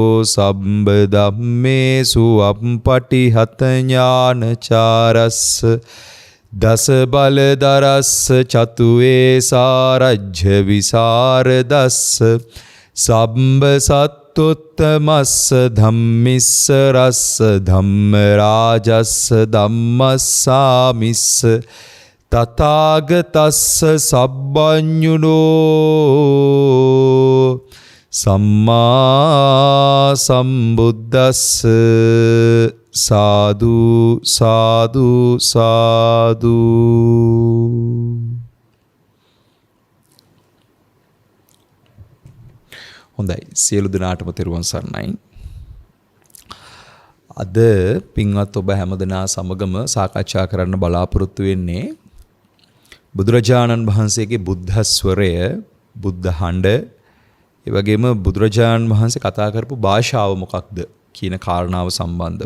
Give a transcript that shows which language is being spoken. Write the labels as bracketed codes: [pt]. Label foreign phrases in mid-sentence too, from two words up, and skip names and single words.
[pi] සම්බ ධම්මේසු අප්පටිහත ඥානචාරස්ස දස බලදරස්ස චතුවේ සාරජ්‍ය විසරදස්ස සම්බ සත්තුත්තමස්ස ධම්මිස්ස රස්ස ධම්ම රාජස්ස ධම්මස්සාමිස්ස තථාගතස්ස සම්බඤ්ඤුනෝ සම්මා සම්බුද්දස්ස සාදු සාදු සාදු. [si] හොඳයි, සියලු දෙනාටම තෙරුවන් සරණයි. අද පින්වත් ඔබ හැමදෙනා සමගම සාකච්ඡා කරන්න බලාපොරොත්තු වෙන්නේ බුදුරජාණන් වහන්සේගේ බුද්ධ ස්වරය, බුද්ධ හඬ, ඒ වගේම බුදුරජාණන් වහන්සේ කතා කරපු භාෂාව මොකක්ද කියන කාරණාව සම්බන්ධව.